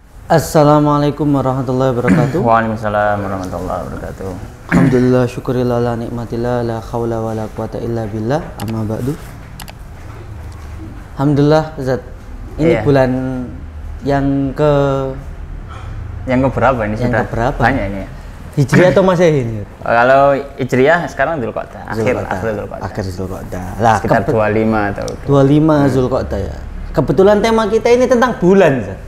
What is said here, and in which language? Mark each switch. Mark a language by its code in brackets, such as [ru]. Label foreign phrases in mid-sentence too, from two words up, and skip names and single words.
[ar] السلام عليكم ورحمة الله وبركاته. وعليكم السلام ورحمة الله وبركاته. الحمد لله شكرا لله لنعمة الله لا حول ولا قوة إلا بالله أما بعد. [id] Alhamdulillah Zat. Ini bulan yang berapa ini yang sudah? Keberapa? Banyak ini ya. Hijriah atau Masehi ini? Kalau Hijriah sekarang Dzulqa'dah, akhir Dzulqa'dah. Akhir Dzulqa'dah. Lah sekitar 25 atau 25 Dzulqa'dah ya. Kebetulan tema kita ini tentang bulan, Zat.